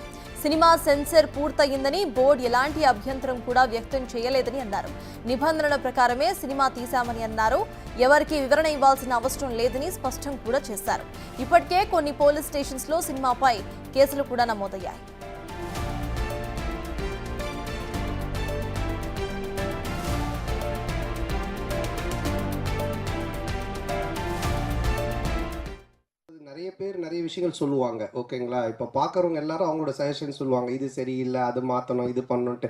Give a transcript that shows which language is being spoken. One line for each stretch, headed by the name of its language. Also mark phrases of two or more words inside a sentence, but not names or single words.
Telugu: సినిమా సెన్సర్ పూర్తయిందని బోర్డు ఎలాంటి అభ్యంతరం కూడా వ్యక్తం చేయలేదని అన్నారు. నిబంధనల ప్రకారమే సినిమా తీశామని అన్నారు. ఎవరికి వివరణ ఇవ్వాల్సిన అవసరం లేదని స్పష్టం కూడా చేశారు. ఇప్పటికే కొన్ని పోలీస్ స్టేషన్స్ లో సినిమాపై కేసులు కూడా నమోదయ్యాయి.
Tamil: நிறைய பேர் நிறைய விஷயங்கள் சொல்லுவாங்க, ஓகேங்களா? இப்போ பார்க்குறவங்க எல்லாரும் அவங்களோட சஜஷன் சொல்லுவாங்க, இது சரியில்லை, அது மாற்றணும், இது பண்ணணுன்ட்டு.